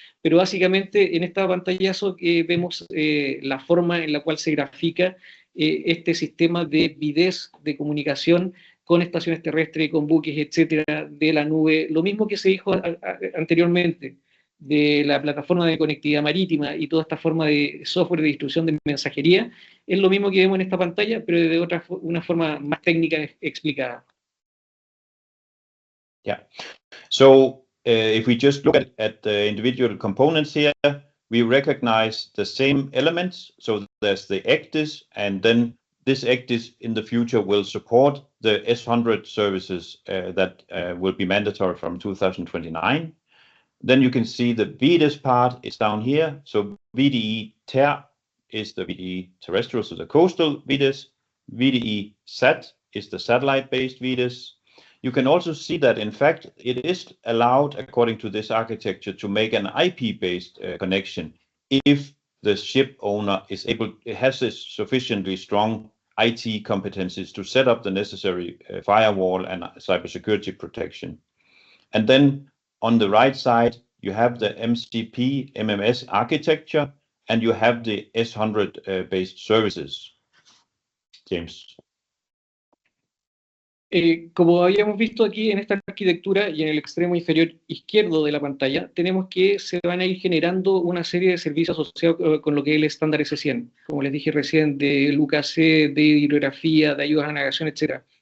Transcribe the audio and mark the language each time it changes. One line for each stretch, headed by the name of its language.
Spanish: Pero básicamente en esta pantallazo vemos la forma en la cual se grafica este sistema de videz de comunicación con estaciones terrestres, con buques, etcétera, de la nube. Lo mismo que se dijo anteriormente de la plataforma de conectividad marítima y toda esta forma de software de distribución de mensajería, es lo mismo que vemos en esta pantalla, pero de una forma más técnica explicada.
English: Yeah. So if we just look at the individual components here, we recognize the same elements. So there's the ECDIS, and then this ECDIS in the future will support the S100 services that will be mandatory from 2029. Then you can see the VDES part is down here. So VDE TER is the VDE terrestrial, so the coastal VDES. VDE SAT is the satellite-based VDES. You can also see that, in fact, it is allowed, according to this architecture, to make an IP-based connection if the ship owner has this sufficiently strong IT competencies to set up the necessary firewall and cybersecurity protection. And then on the right side, you have the MCP MMS architecture, and you have the S100 based services. James.
Spanish: Como habíamos visto aquí en esta arquitectura y en el extremo inferior izquierdo de la pantalla, tenemos que se van a ir generando una serie de servicios asociados con lo que es el estándar S100, como les dije recién, de UKC, de hidrografía, de ayudas a navegación, etc.